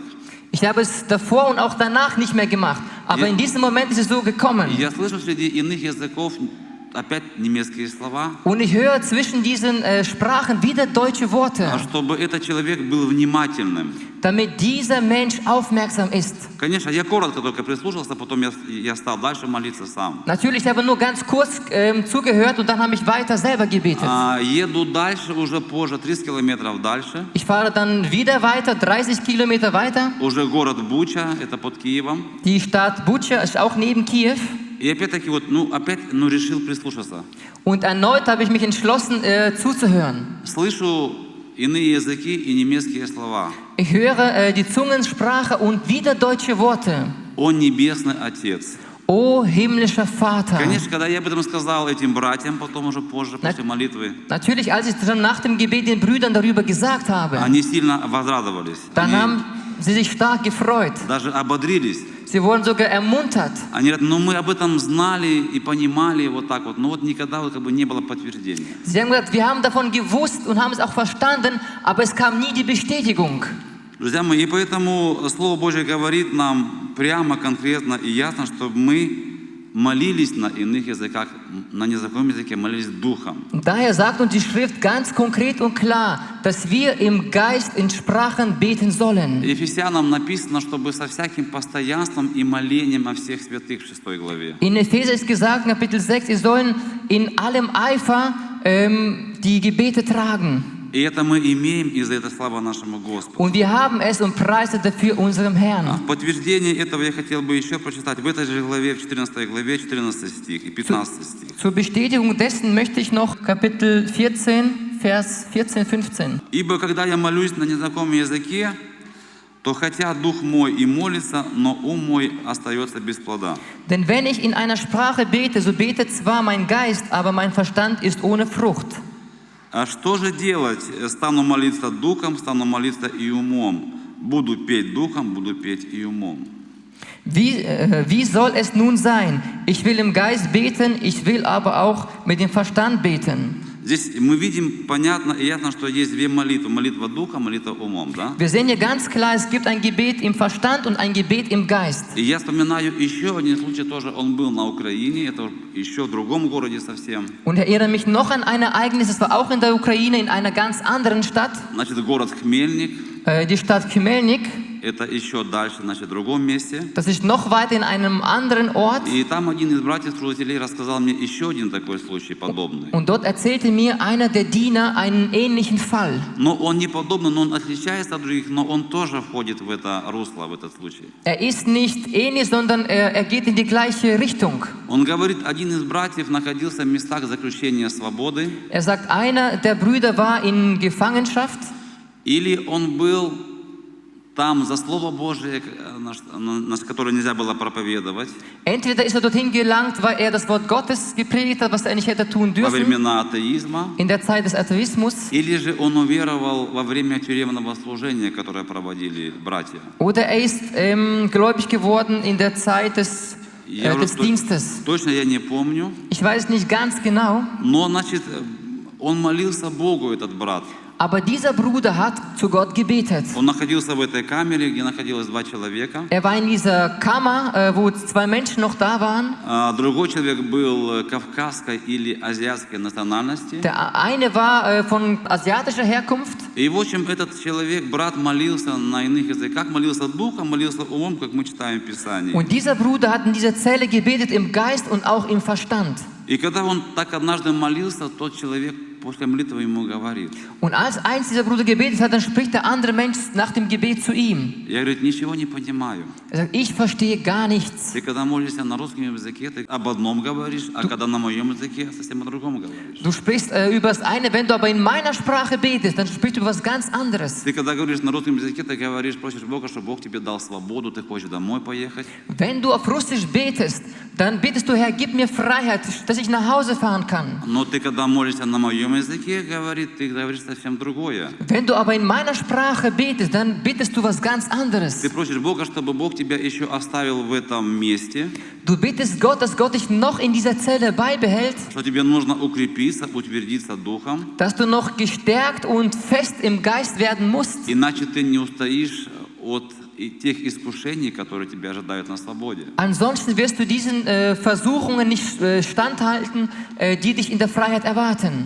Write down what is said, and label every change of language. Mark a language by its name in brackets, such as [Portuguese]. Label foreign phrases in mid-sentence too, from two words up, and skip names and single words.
[German] Ich habe es davor und auch danach nicht mehr gemacht. Aber in diesem Moment ist es so gekommen. [Russian] Я слышу среди иных языков опять немецкие слова. [German] Und ich höre zwischen diesen Sprachen wieder deutsche Worte, [Russian] Чтобы этот человек был внимательным. [German] damit dieser Mensch aufmerksam ist. [Russian] Конечно, я коротко только прислушался, потом я стал дальше молиться сам. [German] Natürlich, ich habe nur ganz kurz zugehört und dann habe ich weiter selber gebetet. [Russian] Еду дальше, уже позже, 30 километров дальше. [German] Ich fahre dann wieder weiter, 30 Kilometer weiter. [Russian] Уже город Буча, это под Киевом. [German] Die Stadt Bucha ist auch neben Kiew. [Russian] И опять-таки решил прислушаться. [German] Und erneut habe ich mich entschlossen zuzuhören. [Russian] Слышу иные языки и немецкие слова. [German] Ich höre die Zungensprache und wieder deutsche Worte. [Russian] О небесный Отец. [German] O himmlischer Vater. [Russian] Конечно, когда я об этом сказал этим братьям, потом уже позже, после молитвы, [German] Natürlich, als ich schon nach dem Gebet den Brüdern darüber gesagt habe, [Russian] они сильно возрадовались. [German] dann [Russian] Они [German] haben sie sich stark gefreut. [Russian] даже ободрились. [German] Sie wurden sogar ermuntert. [Russian] Они говорят, мы об этом знали и понимали вот так вот, но вот никогда не было подтверждения. [German] Sie haben gesagt, wir haben davon gewusst und haben es auch verstanden, aber es kam nie die Bestätigung. [Russian] Друзья мои, и поэтому Слово Божье говорит нам прямо, конкретно и ясно, чтобы мы молились на иных языках, на незнакомом языке, молились Духом. [German] Und daher sagt uns die Schrift ganz konkret und klar, dass wir im Geist in Sprachen beten sollen. [Russian] Ефесянам написано, чтобы со всяким постоянством и молением о всех святых в 6 главе. [German] In Epheser ist gesagt, in Kapitel 6, wir sollen in allem Eifer die Gebete tragen. [Russian] И это мы имеем, и за это слава нашему Господу. [German] Und wir haben es und preisen dafür unserem Herrn. [Russian] В подтверждение этого я хотел бы еще прочитать в этой же главе, в 14 главе, 14 стих и 15 стих. [German] Zur Bestätigung dessen möchte ich noch Kapitel 14, Vers 14, 15. [Russian] «Ибо когда я молюсь на незнакомом языке, то хотя дух мой и молится, но ум мой остается без плода». [German] Denn wenn ich in einer Sprache bete, so betet zwar mein Geist, aber mein Verstand ist ohne Frucht. [Russian] А что же делать? Стану молиться духом, стану молиться и умом. Буду петь духом, буду петь и умом. [German] Wie soll es nun sein? Ich will im Geist beten, ich will aber auch mit dem Verstand beten. [Russian] Здесь мы видим понятно и ясно, что есть две молитвы. Молитва духа, молитва умом, да? [German] Wir sehen hier ganz klar, es gibt ein Gebet im Verstand und ein Gebet im Geist. [Russian] И я вспоминаю еще один случай, тоже он был на Украине, это еще в другом городе совсем. [German] Und erinnere mich noch an ein Ereignis, es war auch in der Ukraine, in einer ganz anderen Stadt. [Russian] Значит, город Хмельник, [German] Die Stadt Khmelnyk, [Russian] это еще дальше, значит, в другом месте. [German] das ist noch weiter in einem anderen Ort. [Russian] И там один из братьев-служителей рассказал мне еще один такой случай, подобный. [German] Und dort erzählte mir einer der Diener einen ähnlichen Fall. [Russian] Но он не подобный, но он отличается от других, но он тоже входит в это русло, в этот случай. [German] Er ist nicht ähnlich, sondern er geht in die gleiche Richtung. [Russian] Он говорит, один из братьев находился в местах заключения свободы, [German] Er sagt, einer der Brüder war in Gefangenschaft. [Russian] или он был там за Слово Божие, которое нельзя было проповедовать, [German] Entweder ist er dorthin gelangt, weil er das Wort Gottes gepredigt hat, was er nicht hätte tun [Russian] во [German] dürfen, [Russian] времена атеизма, [German] in der Zeit des Atheismus. [Russian] или же он уверовал во время тюремного служения, которое проводили братья. [German] Oder er ist gläubig geworden in der Zeit des Dienstes. [Russian] Точно я не помню, [German] Ich weiß nicht ganz genau, [Russian] но, значит, он молился Богу, этот брат. [German] aber dieser Bruder hat zu Gott gebetet. [Russian] Он находился в этой камере, где находилось 2 человека. [German] Er war in dieser Kammer, wo 2 Menschen noch da waren. [Russian] Другой человек был кавказской или азиатской национальности. [German] Der eine war von asiatischer Herkunft. [Russian] И, в общем, этот человек, брат, молился на иных языках, молился духом, молился умом, как мы читаем в Писании. [German] Und dieser Bruder hat in dieser Zelle gebetet im Geist und auch im Verstand. [Russian] И когда он так однажды молился, тот человек после молитвы ему говорит. [German] Und als eins dieser Brüder gebetet hat, dann spricht der andere Mensch nach dem Gebet zu ihm. [Russian] Я, говорит, ничего не понимаю. [German] Er sagt, ich verstehe gar nichts. [Russian] Ты когда молишься на русском языке, ты об одном говоришь, а когда на моем языке, совсем о другом говоришь. [German] Du sprichst über das eine, wenn du aber in meiner Sprache betest, dann sprichst du über was ganz anderes. [Russian] Ты когда говоришь на русском языке, ты говоришь, просишь Бога, чтобы Бог тебе дал свободу, ты хочешь домой поехать. [German] Wenn du auf Russisch betest, dann betest du, Herr, gib mir Freiheit, dass ich nach Hause fahren kann. [Russian] Но ты когда молишься на моем языке, ты говоришь совсем другое. [German] Wenn du aber in meiner Sprache betest, dann betest du was ganz anderes. [Russian] Ты просишь Бога, чтобы Бог тебя еще оставил в этом месте, [German] Du betest Gott, dass Gott dich noch in dieser Zelle beibehält, [Russian] что тебе нужно укрепиться, утвердиться духом, [German] dass du noch gestärkt und fest im Geist werden musst. [Russian] иначе ты не устоишь от тех искушений, которые тебя ожидают на свободе. [German] Ansonsten wirst du diesen Versuchungen nicht standhalten, die dich in der Freiheit erwarten.